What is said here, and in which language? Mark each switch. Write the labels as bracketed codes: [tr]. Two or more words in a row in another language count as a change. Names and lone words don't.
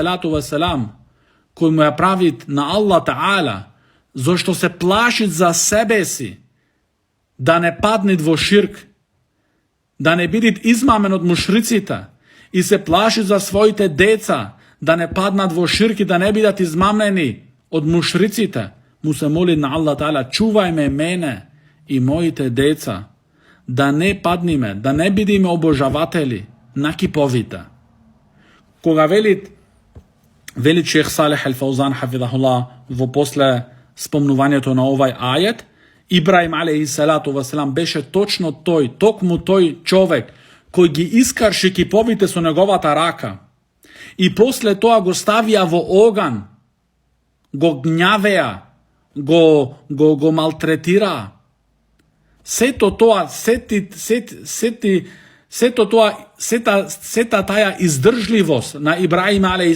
[mk] кој му е правит на Allah ta'ala, зашто се плашит за себе си, да не паднит во ширк, да не бидит измамен од мушрицита и се плашит за својите деца, да не паднат во ширк и да не бидат измамени од мушрицита, му се молит на Allah ta'ala, чувај ме мене и мојите деца, да не паднеме, да не бидеме обожаватели на киповита. Кога велит шејх Salih al-Fawzan hafidahullah во после спомнувањето на овај ајет, Ibrahim a.s. беше точно той човек кој ги искарши киповите су његовата рака и после тога го ставија во оган, го гњавеја, го малтретира. Сета таја издржливост на Ibrahima a.s.